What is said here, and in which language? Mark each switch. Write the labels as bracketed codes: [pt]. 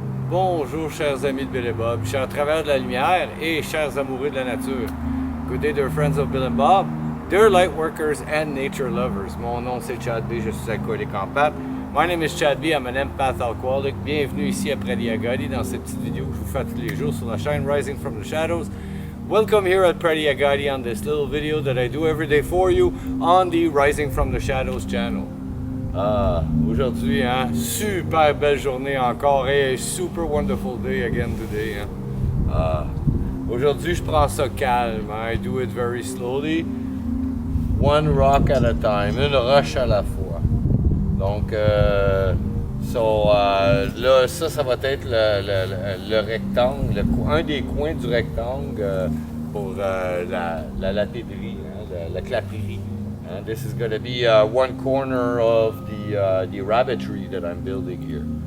[fr] Bonjour chers amis de Bill et Bob, chers travailleurs de la lumière et chers amoureux de la nature. [en] Good day dear friends of Bill and Bob, dear light workers and nature lovers. [fr] Mon nom c'est Chad B, je suis alcoolique en pâte. [en] My name is Chad B, I'm an empath alcoholic. [fr] Bienvenue ici à Prairie Agadi dans cette petite vidéo que je vous fais tous les jours sur la chaîne Rising from the Shadows. [en] Welcome here at Prairie Agadi on this little video that I do every day for you on the Rising from the Shadows channel. [fr] Aujourd'hui, hein, super belle journée encore et super [en] wonderful day again today. Hein. [fr] Aujourd'hui, je prends ça calme. Hein. [en] I do it very slowly, one rock at a time, [fr] une roche à la fois. Donc, là, ça va être le rectangle, un des coins du rectangle pour la latérie, hein, la claperie. [en] This is going to be one corner of the rabbitry that I'm building here.